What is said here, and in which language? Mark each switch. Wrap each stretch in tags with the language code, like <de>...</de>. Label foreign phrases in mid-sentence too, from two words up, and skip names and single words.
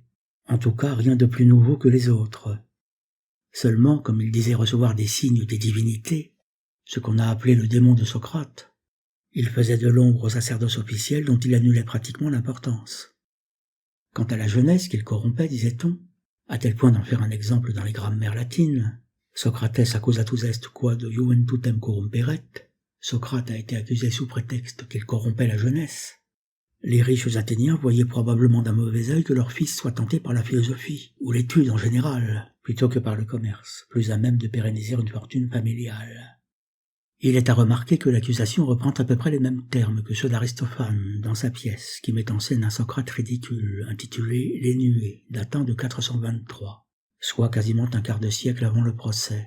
<fr>En tout cas, rien de plus nouveau que les autres. Seulement, comme il disait recevoir des signes des divinités, ce qu'on a appelé le démon de Socrate, il faisait de l'ombre au sacerdoce officiel dont il annulait pratiquement l'importance. Quant à la jeunesse qu'il corrompait, disait-on, à tel point d'en faire un exemple dans les grammaires latines,</fr> <la>Socrates accusatus est quod juventutem corrumperet,</la> <fr>Socrate a été accusé sous prétexte qu'il corrompait la jeunesse. Les riches Athéniens voyaient probablement d'un mauvais œil que leurs fils soient tentés par la philosophie, ou l'étude en général, plutôt que par le commerce, plus à même de pérenniser une fortune familiale. Il est à remarquer que l'accusation reprend à peu près les mêmes termes que ceux d'Aristophane dans sa pièce qui met en scène un Socrate ridicule intitulé « Les Nuées » datant de 423, soit quasiment un quart de siècle avant le procès.</fr>